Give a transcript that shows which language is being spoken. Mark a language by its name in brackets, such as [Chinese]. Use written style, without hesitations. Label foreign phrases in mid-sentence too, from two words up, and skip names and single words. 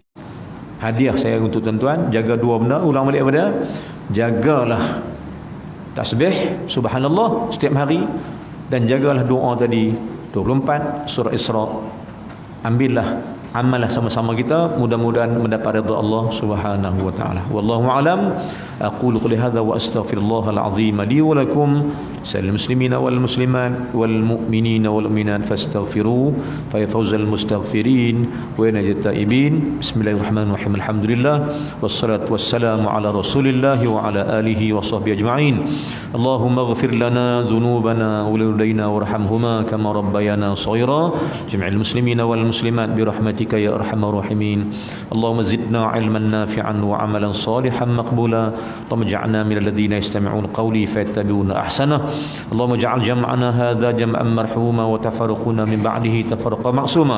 [Malay] Hadiah saya untuk tuan-tuan, jaga dua benda, ulang balik pada jagalah tasbih subhanallah setiap hari, dan jagalah doa tadi 24 surah Isra. Ambillah, amallah sama-sama kita, mudah-mudahan mendapat redha Allah [Arabic] سبحانه وتعالى. والله أعلم. أقول قولي هذا وأستغفر الله العظيم لي ولكم سائر المسلمين والمسلمات والمؤمنين والمؤمنات فاستغفروه فيفوز المستغفرين وينجو التائبين بسم الله الرحمن الرحيم. الحمد لله والصلاة والسلام على رسول الله وعلى آله وصحبه أجمعين. اللهم اغفر لنا ذنوبنا ولوالدينا وارحمهما كما ربيانا صغيرا. جميع المسلمين والمسلمات برحمتك يا أرحم الراحمين. اللهم زدنا علما نافعا وعملا صالحا مقبولا. اللهم اجعلنا من الذين يستمعون قولي فيتبعون احسنه. اللهم اجعل جمعنا هذا جمعا مرحوما وتفرقنا من بعده تفرقا معصوما.